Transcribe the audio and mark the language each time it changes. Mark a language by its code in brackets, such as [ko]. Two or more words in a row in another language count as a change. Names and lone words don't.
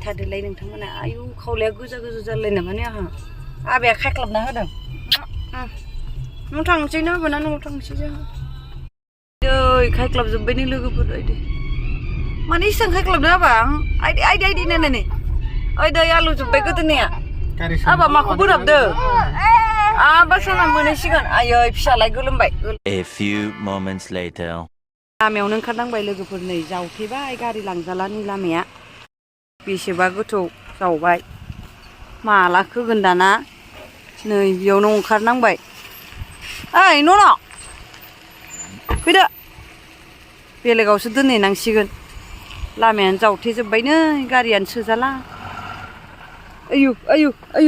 [brx] थादोलाय नोंथांमोना आयु खावलाया गोजा गोजा जालायना माने आहा आबाया खायख्लाबना होदों न'आव थांसै ना आबा न'आव थांसै जोंहा दै खायख्लाबजोब्बाय नै लोगोफोर आइदै माने इसां खायख्लाबदों आबा आइदै आइदै आइदै नायनानै आइदै आलु जोब्बाय गोदोनिया आबा माखौ बोराबदो आबा साना मोनहैसिगोन आयै फिसालाय गोलोमबाय [en] A few moments later. [brx] लामायावनो ओंखारनांबाय लोगोफोर नै जावथेबाय गारि लांजाला नै लामाया बेसेबा गोथौ जावबाय माला खोगोन दाना नै बेयावनो ओंखारनांबाय ओइ न' फैदो बेलेगावसो दोनहैनांसिगोन लामायानो जावथेजोब्बाय नै गारियानो सोजाला आयु आयु आयु